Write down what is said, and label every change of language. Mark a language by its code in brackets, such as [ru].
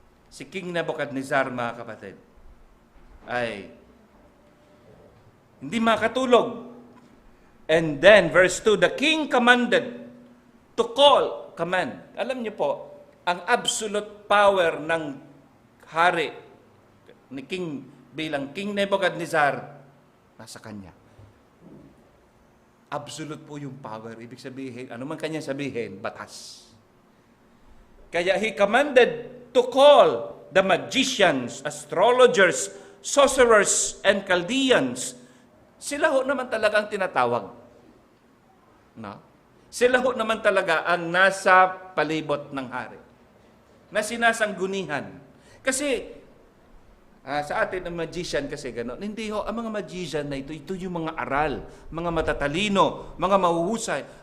[tl] Si King Nebuchadnezzar, mga kapatid, ay hindi makatulog. [en] And then, verse 2, the king commanded to command. [tl] Alam niyo po, ang absolute power ng hari ni King bilang King Nebuchadnezzar nasa kanya. Absolute po yung power. Ibig sabihin, ano man kanya sabihin, batas. Kaya [en] he commanded to call the magicians, astrologers, sorcerers, and Chaldeans. [tl] Sila ho naman talaga ang tinatawag. No? Sila ho naman talaga ang nasa palibot ng hari. na sinasanggunihan. Kasi, sa atin ang magician kasi gano'n. Hindi ho, ang mga magician na ito yung mga aral, mga matatalino, mga mahuhusay.